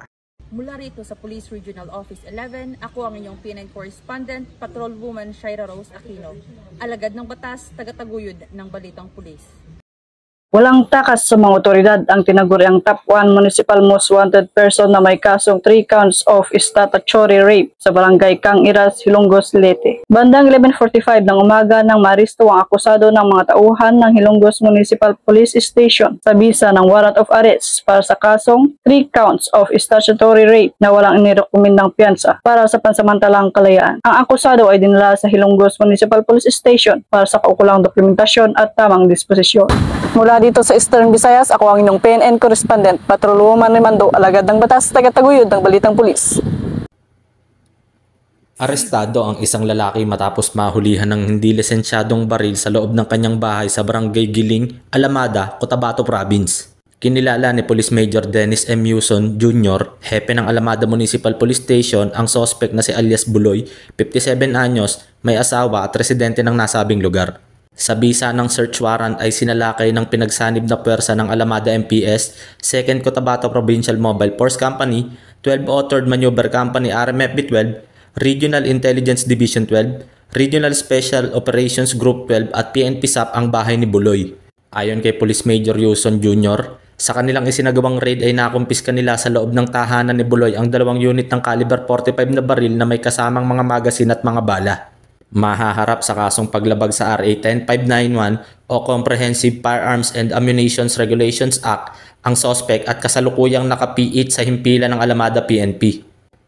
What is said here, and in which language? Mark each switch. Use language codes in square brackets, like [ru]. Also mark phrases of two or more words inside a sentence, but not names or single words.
[tl] Mula rito sa Police Regional Office 11, ako ang inyong PNN correspondent, Patrolwoman Shaira Rose Aquino, alagad ng batas, tagataguyod ng Balitang Pulis. Walang takas sa mga otoridad ang tinaguri ang [en] top 1 municipal most wanted person [tl] na may kasong [en] 3 counts of statutory rape [tl] sa barangay Kang Iras, Hilongos, Leyte. Bandang 11:45 ng umaga nang maristo ang akusado ng mga tauhan ng Hilongos Municipal Police Station sa bisa ng [en] warrant of arrest [tl] para sa kasong [en] 3 counts of statutory rape [tl] na walang inirekomendang piyansa para sa pansamantalang kalayaan. Ang akusado ay dinala sa Hilongos Municipal Police Station para sa kaukulang dokumentasyon at tamang disposisyon. Mula dito sa Eastern Visayas, ako ang inyong PNN correspondent, Patrolwoman Rimando, alagad ng batas, tagataguyod ng Balitang Pulis. Arestado ang isang lalaki matapos mahulihan ng hindi lisensyadong baril sa loob ng kanyang bahay sa Barangay Giling, Alamada, Cotabato Province. Kinilala ni Police Major Dennis M. Yuson Jr., hepe ng Alamada Municipal Police Station, ang suspect na si alias Buloy, 57 anyos, may asawa at residente ng nasabing lugar. Sa bisa ng search warrant ay sinalakay ng pinagsanib na puwersa ng Alamada MPS, 2nd Cotabato Provincial Mobile Force Company, 12 Authored Maneuver Company RMFB 12, Regional Intelligence Division 12, Regional Special Operations Group 12 at PNP SAP ang bahay ni Buloy. Ayon kay Police Major Yuson Jr., sa kanilang isinagawang raid ay nakumpiska nila sa loob ng tahanan ni Buloy ang 2 unit ng caliber 45 na baril na may kasamang mga magasin at mga bala. Mahaharap sa kasong paglabag sa RA 10591 o Comprehensive Firearms and Ammunition Regulations Act ang suspect at kasalukuyang nakapiit sa himpilan ng Alamada PNP.